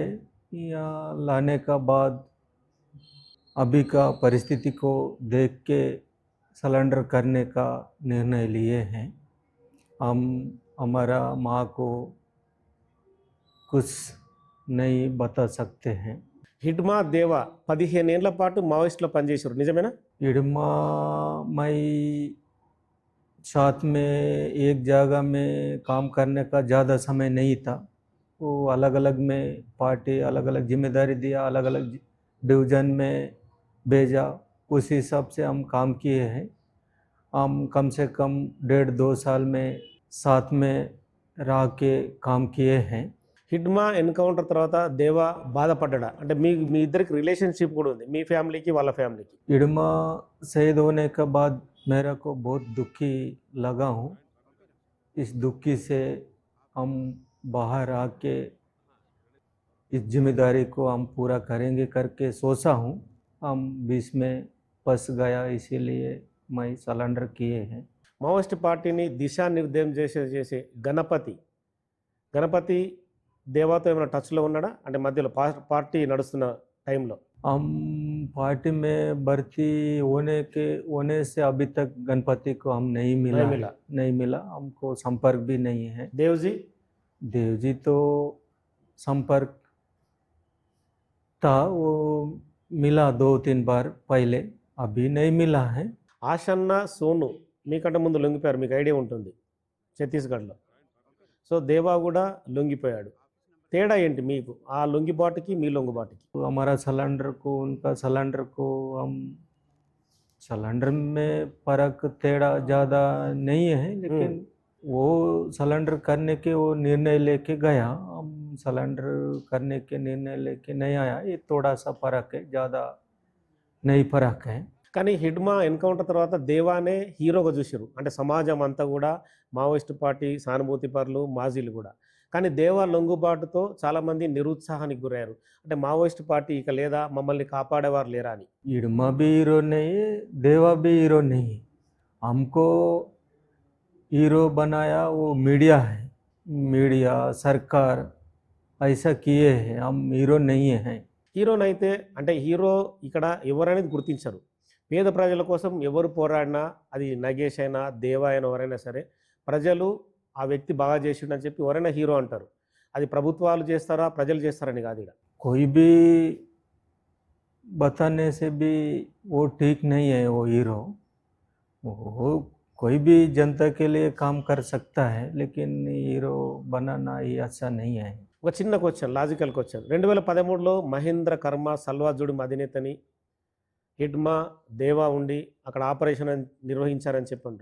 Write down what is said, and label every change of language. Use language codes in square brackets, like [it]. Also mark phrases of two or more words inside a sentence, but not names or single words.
[hi] यहाँ लाने का बाद अभी का परिस्थिति को देख के सरेंडर करने का निर्णय लिए हैं। हम हमारा माँ को कुछ नहीं बता सकते हैं। [te] హిడ్మా దేవా 15 ఏళ్ల పాటు మావోయిస్టులో పనిచేశారు, నిజమేనా? [hi] इडमा मई साथ में एक जगह में काम करने का ज़्यादा समय नहीं था। वो अलग अलग में पार्टी अलग अलग जिम्मेदारी दिया, अलग अलग डिवीज़न में भेजा, उस हिसाब से हम काम किए हैं। हम कम से कम 1.5-2 साल में साथ में रह के काम किए हैं। [te] హిడ్మా ఎన్కౌంటర్ తర్వాత దేవా బాధపడ్డా? అంటే మీ ఇద్దరికి రిలేషన్షిప్ కూడా ఉంది, మీ ఫ్యామిలీకి వాళ్ళ ఫ్యామిలీకి. [hi] इडमा शहीद होने के बाद मेरा को बहुत दुखी लगा हूँ। इस दुखी से हम बाहर आके इस जिम्मेदारी को हम पूरा करेंगे करके सोचा हूँ। हम बीच में फंस गया, इसीलिए मैं सरेंडर किए हैं। [te] మావోయిస్ట్ పార్టీని దిశానిర్దేశం చేసే గణపతి దేవాతో ఏమైనా టచ్లో ఉన్నాడా? అంటే మధ్యలో పార్టీ నడుస్తున్న టైంలో. [hi] हम पार्टी में भर्ती होने से अभी तक गणपति को हम नहीं मिला, हमको संपर्क भी नहीं है। देव जी तो संपर्क था, वो मिला 2-3 बार पहले, अभी नहीं मिला है। [te] ఆషన్న సోను మీకంటే ముందు లొంగిపోయారు, మీకు ఐడియా ఉంటుంది, ఛత్తీస్గఢ్లో. సో దేవా కూడా లొంగిపోయాడు. తేడా ఏంటి మీకు ఆ లొంగిబాటుకి మీ లొంగిబాటుకి? [hi] हमारा सलेंडर को उनका सलेंडर को हम सलेंडर में फर्क तेड़ा ज़्यादा नहीं है, लेकिन वो सलेंडर करने के वो निर्णय लेके गया, हम सलेंडर करने के निर्णय लेके नहीं आया। ये थोड़ा सा फर्क है, ज़्यादा नहीं फर्क है। [te] కానీ హిడ్మా ఎన్కౌంటర్ తర్వాత దేవానే హీరోగా చూసారు, అంటే సమాజం అంతా కూడా మావోయిస్ట్ పార్టీ సానుభూతి పరులు మాజీలు కూడా. కానీ దేవా లొంగుబాటుతో చాలామంది నిరుత్సాహానికి గురయ్యారు. అంటే మావోయిస్ట్ పార్టీ ఇక లేదా, మమ్మల్ని కాపాడేవారు లేరా అని. [hi] इडमा भी हीरो नहीं है, देवा भी हीरो नहीं है। हमको हीरो बनाया वो मीडिया है, मीडिया सरकार ऐसा किए हैं, हम हीरो नहीं हैं। [te] హీరోనైతే అంటే హీరో ఇక్కడ ఎవరనేది గుర్తించరు. పేద ప్రజల కోసం ఎవరు పోరాడినా, అది నగేష్ అయినా దేవా అయినా ఎవరైనా సరే, ప్రజలు ఆ వ్యక్తి బాగా చేసిండని చెప్పి ఎవరైనా హీరో అంటారు. అది ప్రభుత్వాలు చేస్తారా ప్రజలు చేస్తారని కాదు. ఇక్కడ [hi] कोई भी बताने से भी वो ठीक नहीं है वो हीरो। वो कोई भी जनता के लिए काम कर सकता है, लेकिन हीरो बनाना ये अच्छा नहीं है। [te] ఒక చిన్న క్వశ్చన్, [en] logical question. [te] 2013లో మహేంద్ర కర్మ సల్వాజుడి అధినేతని హిడ్మా దేవా ఉండి అక్కడ ఆపరేషన్ నిర్వహించారని చెప్పండి.